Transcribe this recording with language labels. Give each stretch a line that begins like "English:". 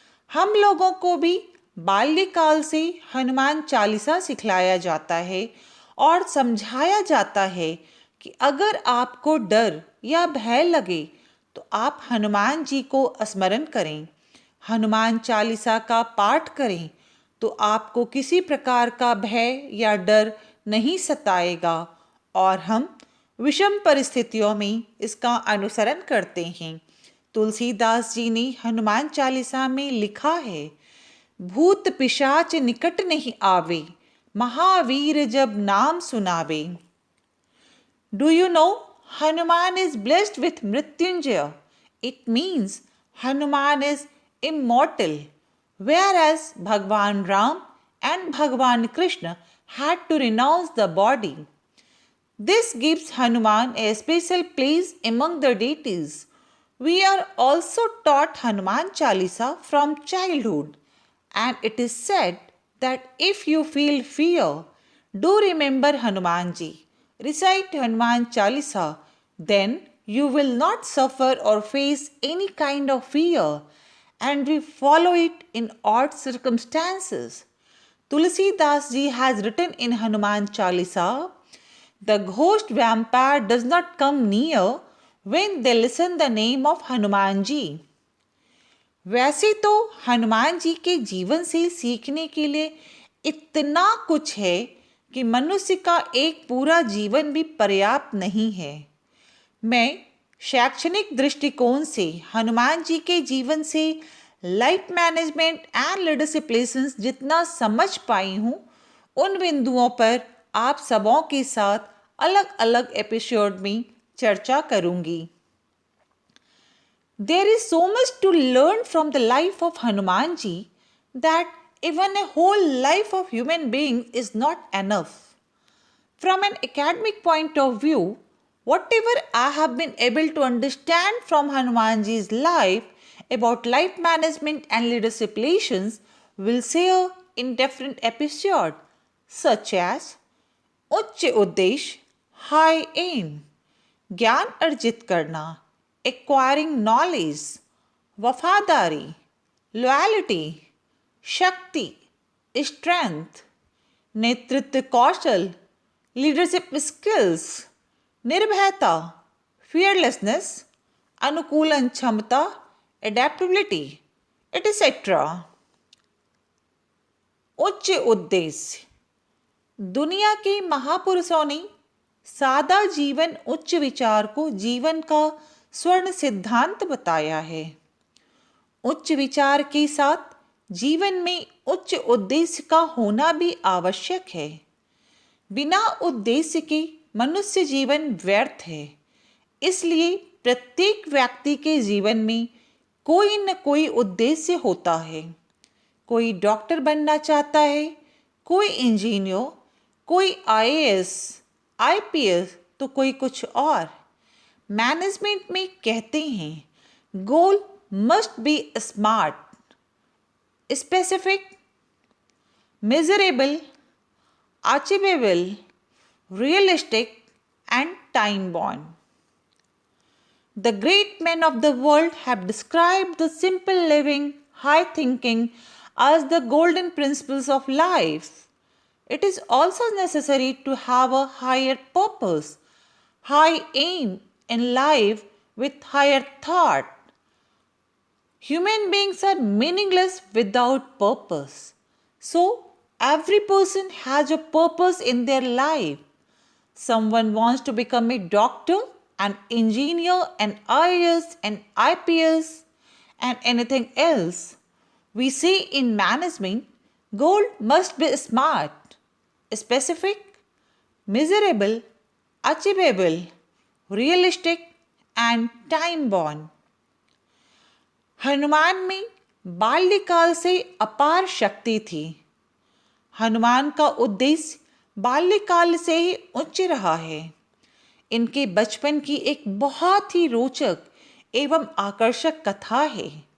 Hindi: हम लोगों को भी बाल्यकाल से हनुमान चालीसा सिखलाया जाता है और समझाया जाता है कि अगर आपको डर या भय लगे तो आप हनुमान जी को स्मरण करें, हनुमान चालीसा का पाठ करें, तो आपको किसी प्रकार का भय या डर नहीं सताएगा और हम विषम परिस्थितियों में इसका अनुसरण करते हैं। तुलसीदास जी ने हनुमान चालीसा में लिखा है, भूत पिशाच निकट नहीं आवे, महावीर जब नाम सुनावे।
English: Do you know Hanuman is blessed with Mrityunjaya? It means Hanuman is immortal, whereas Bhagwan Ram and Bhagwan Krishna had to renounce the body. This gives Hanuman a special place among the deities. We are also taught Hanuman Chalisa from childhood, and it is said that if you feel fear, do remember Hanuman ji. Recite Hanuman Chalisa, then you will not suffer or face any kind of fear, and we follow it in odd circumstances. Tulsidas ji has written in Hanuman Chalisa, the ghost vampire does not come near when they listen the name of Hanuman ji.
Hindi: वैसे तो हनुमान जी के जीवन से सीखने के लिए इतना कुछ है कि मनुष्य का एक पूरा जीवन भी पर्याप्त नहीं है। मैं शैक्षणिक दृष्टिकोण से हनुमान जी के जीवन से life management and leadership lessons जितना समझ पाई हूँ, उन बिंदुओं पर आप सबों के साथ अलग अलग एपिसोड में चर्चा करूँगी।
English: There is so much to learn from the life of Hanuman ji that even a whole life of human being is not enough. From an academic point of view, whatever I have been able to understand from Hanuman ji's life about life management and leadership lessons will share in different episodes such as उच्च उद्देश्य, high aim,
Hindi: ज्ञान अर्जित करना, acquiring knowledge, वफादारी, loyalty, शक्ति, strength, नेतृत्व कौशल, leadership skills, निर्भयता, fearlessness, अनुकूलन क्षमता, adaptability, etc. उच्च उद्देश्य। दुनिया के महापुरुषों ने सादा जीवन उच्च विचार को जीवन का स्वर्ण सिद्धांत बताया है। उच्च विचार के साथ जीवन में उच्च उद्देश्य का होना भी आवश्यक है। बिना उद्देश्य के मनुष्य जीवन व्यर्थ है। इसलिए प्रत्येक व्यक्ति के जीवन में कोई न कोई उद्देश्य होता है। कोई डॉक्टर बनना चाहता है, कोई इंजीनियर, कोई आईएएस, आईपीएस तो कोई कुछ और।
English: management
Hindi: में कहते हैं
English: Goal must be smart, specific, measurable, achievable, realistic, and time bound. The great men of the world have described the simple living, high thinking as the golden principles of life. It is also necessary to have a higher purpose, high aim in life with higher thought. Human beings are meaningless without purpose. So, every person has a purpose in their life. Someone wants to become a doctor, an engineer, an IAS, an IPS, and anything else. We say in management, goal must be smart, specific, measurable, achievable, realistic, and time bound.
Hindi: Hanuman में बाल्यकाल से अपार शक्ति थी। हनुमान का उद्देश्य बाल्यकाल से ही उच्च रहा है। इनके बचपन की एक बहुत ही रोचक एवं आकर्षक कथा है।